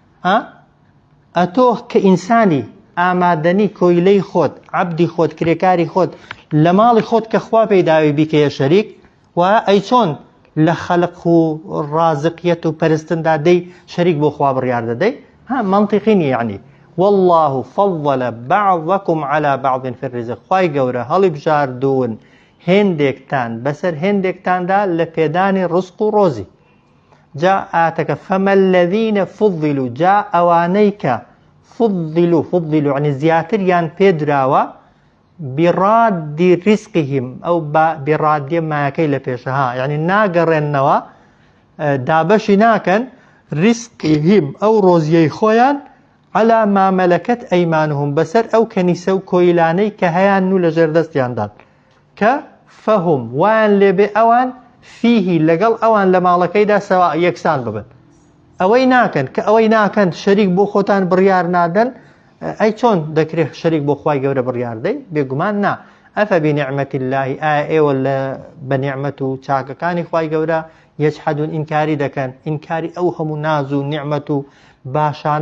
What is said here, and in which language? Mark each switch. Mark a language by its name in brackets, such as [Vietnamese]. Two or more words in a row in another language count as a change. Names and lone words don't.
[Central Kurdish] ئەتۆ کە ئینسانی ئامادەنی کۆیلەی خۆت عەبدی خۆت کرێکاری خۆت لە ماڵی خۆت کە خوا پێیداوی بیکەیە شەریک و ئەی چۆن لە خەلق و ڕازقیەت و پەرستندا دەی شەریک بۆ خوا بڕیار دەدەی منطقی نیە یعنی [Arabic] والله فضل بعضكم على بعض في الرزق [Central Kurdish] خوای گەورە هەڵی بژاردوون هێندێکتان بەسەر هێندێکتاندا لە پێدانی ڕزق و ڕۆزی جا ئاتەکە [Arabic] فەمە الذين فضلوا [Central Kurdish] جا ئەوانەی کە فضلوا يعني زیاتریان پێدراوە [Arabic] بڕادی ڕزقهم [Central Kurdish] ئەو بڕادیە مایەکەی لە پێشەها یعنی ناگەڕێنەوە دابەشی ناکەن ڕزقهم ئەو ڕۆزیەی خۆیان [Arabic] على ما ملكت ئەیمانهم [Central Kurdish] بەسەر ئەو کەنیسە و کۆیلانەی کە هەیان و لە ژێردەستیاندان کە فەهم وایان لێبێ ئەوان فیهی لەگەڵ ئەوان لە ماڵەکەیدا سەوا یەکسان ببن ئەوەی ناکەن کە ئەوەی ناکەن شەریک بۆ خۆتان بڕیار نادەن ئەی چۆن دەکرێت شەریک بۆ خوای گەورە بڕیاردەی بێگومان نا [Arabic] ئەفە بنیعمەتی الله [Central Kurdish] ئایا ئێوە لە بەنیعمەت و چاکەکانی خوای گەورە یەجحەدون ئینکاری دەکەن ئینکاری ئەو هەموو ناز و نیعمەت و باشانە